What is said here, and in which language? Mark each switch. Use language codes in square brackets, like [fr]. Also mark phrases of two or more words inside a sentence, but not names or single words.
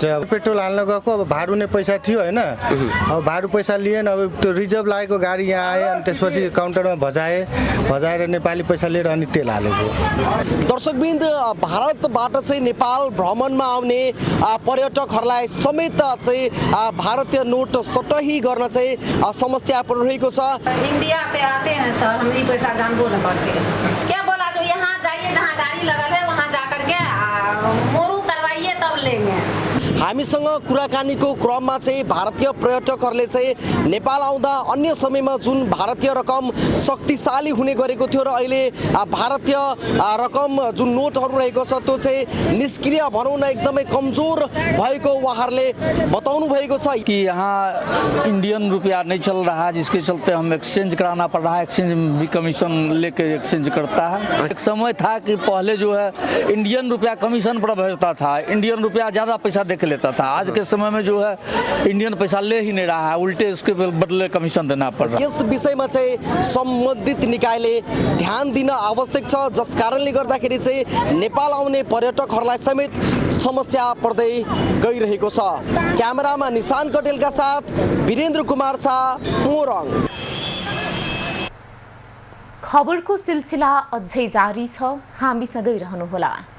[ne] पेट्रोल हाल्न गएको अब भाडु नै पैसा थियो होइन, अब भाडु पैसा लिएन, अब त्यो रिजर्भ लागेको गाडी यहाँ आए अनि त्यसपछि काउन्टरमा भजाएर नेपाली पैसा लिएर अनि तेल हालेको। दर्शकवृन्द, भारतबाट चाहिँ नेपाल भ्रमणमा आउने पर्यटकहरूलाई समेत चाहिँ भारतीय नोट सटही गर्न चाहिँ समस्या परिरहेको छ। [hi] इंडिया से आते हैं सर, हम ये पैसा जान बोल पड़ते क्या बोला, जो यहाँ जाइए जहाँ गाड़ी लगल है वहाँ जा करके मोरू करवाइए तब लेंगे। [ne] हामीसँग कुराकानीको क्रममा चाहिँ भारतीय पर्यटकहरूले चाहिँ नेपाल आउँदा अन्य समयमा जुन भारतीय रकम शक्तिशाली हुने गरेको थियो र अहिले भारतीय रकम जुन नोटहरू रहेको छ त्यो चाहिँ निष्क्रिय भनौँ न एकदमै कमजोर भएको उहाँहरूले बताउनु भएको छ [hi] कि यहाँ इंडियन रुपया नहीं चल रहा है, जिसके चलते हम एक्सचेंज कराना पड़ रहा है। एक्सचेंज भी कमीशन लेके एक्सचेंज करता है। एक समय था कि पहले जो है इंडियन रुपया कमीशन पर भेजता था, इंडियन रुपया ज़्यादा पैसा देख लेता था। आज के समय में जो है इंडियन पैसा ले ही नहीं रहा है, उल्टे उसके बदले कमीशन देना पड़ रहा है। [ne] यस विषयमा चाहिँ सम्बन्धित निकायले ध्यान दिन आवश्यक छ, जस कारणले गर्दाखेरि चाहिँ नेपाल आउने पर्यटकहरूलाई समेत समस्या पर्दै गइरहेको छ। क्यामेरामा निशान कटेलका साथ वीरेन्द्र कुमार शाह, मोरङ। खबरको सिलसिला अझै जारी छ, हामीसँगै रहनुहोला।